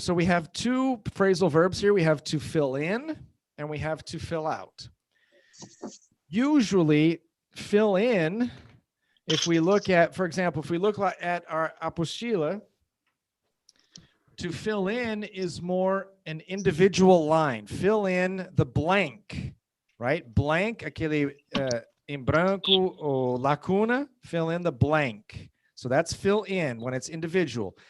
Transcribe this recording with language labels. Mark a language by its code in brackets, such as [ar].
[en] So we have two phrasal verbs here. We have to fill in and we have to fill out. Usually, fill in, if we look at, for example, if we look at our apostila, to fill in is more an individual line. Fill in the blank, right? [pt] Blank, aquele em branco ou lacuna, [en] fill in the blank. So that's fill in when it's individual.